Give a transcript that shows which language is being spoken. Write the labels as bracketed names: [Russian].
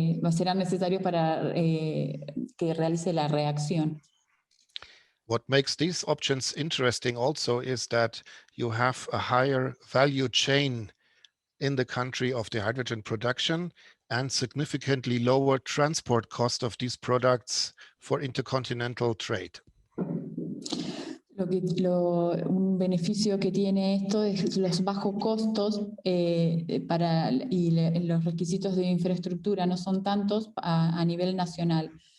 [Spanish] serán necesarios para que realice la reacción. [English] What makes these options interesting also is that you have a higher value chain in the country of the hydrogen production and significantly lower transport cost of these products for intercontinental trade. [Spanish] Un beneficio que tiene esto es los bajos costos y los requisitos de infraestructura no son tantos a nivel nacional.